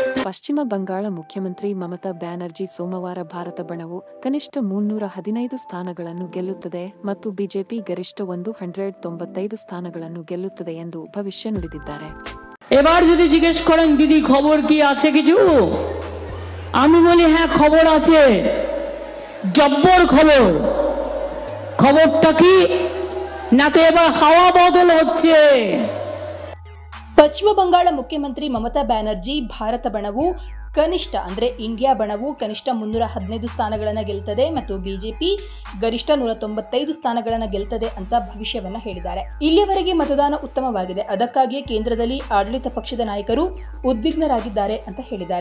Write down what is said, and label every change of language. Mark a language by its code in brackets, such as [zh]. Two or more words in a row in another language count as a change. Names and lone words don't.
[kn] ಪಶ್ಚಿಮ ಬಂಗಾಳ ಮುಖ್ಯಮಂತ್ರಿ ಮಮತಾ ಬ್ಯಾನರ್ಜಿ ಸೋಮವಾರ ಭಾರತ ಬಣವು ಕನಿಷ್ಠ 315 ಸ್ಥಾನಗಳನ್ನು ಗೆಲ್ಲುತ್ತದೆ ಮತ್ತು ಬಿಜೆಪಿ ಗರಿಷ್ಠ 195 ಸ್ಥಾನಗಳನ್ನು ಗೆಲ್ಲುತ್ತದೆ ಎಂದು ಭವಿಷ್ಯ ನುಡಿದಿದ್ದಾರೆ। [bn] এবার যদি জিজ্ঞেস করেন দিদি খবর কি আছে কিছু, আমি বলি হ্যাঁ খবর আছে, জব্বর খবর। খবরটা কি না, তো এবার হাওয়া বদল হচ্ছে। [kn] ಪಶ್ಚಿಮ ಬಂಗಾಳ ಮುಖ್ಯಮಂತ್ರಿ ಮಮತಾ ಬ್ಯಾನರ್ಜಿ ಭಾರತ ಬಣವು ಕನಿಷ್ಠ ಅಂದ್ರೆ ಇಂಡಿಯಾ ಬಣವು ಕನಿಷ್ಠ 315 ಸ್ಥಾನಗಳನ್ನು ಗೆಲ್ತದೆ ಮತ್ತು ಬಿಜೆಪಿ ಗರಿಷ್ಠ 195 ಸ್ಥಾನಗಳನ್ನು ಗೆಲ್ತದೆ ಅಂತ ಭವಿಷ್ಯವನ್ನ ಹೇಳಿದ್ದಾರೆ। ಇಲ್ಲಿಯವರೆಗೆ ಮತದಾನ ಉತ್ತಮವಾಗಿದೆ, ಅದಕ್ಕಾಗಿಯೇ ಕೇಂದ್ರದಲ್ಲಿ ಆಡಳಿತ ಪಕ್ಷದ ನಾಯಕರು ಉದ್ವಿಗ್ನರಾಗಿದ್ದಾರೆ ಅಂತ ಹೇಳಿದ್ದಾರೆ।